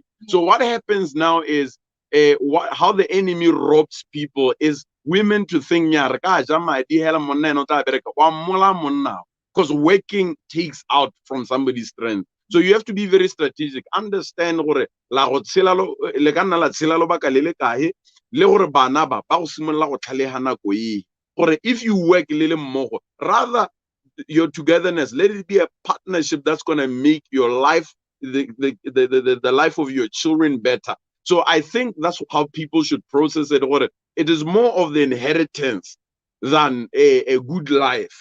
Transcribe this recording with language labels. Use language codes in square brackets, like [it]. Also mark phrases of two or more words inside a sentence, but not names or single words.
[en] So what happens now is how the enemy robs people is women to think because working takes out from somebody's strength. So you have to be very strategic. [tn] Understand gore la go tshela le ka nna la tshela lobaka le le kae le gore bana ba go simolla go tlhaleha nako e gore [en] if you work [tn] le le mmogo, [en] rather your togetherness, let it be a partnership that's going to make your life, the life of your children better. So I think that's how people should process it. It is more of the inheritance than a good life.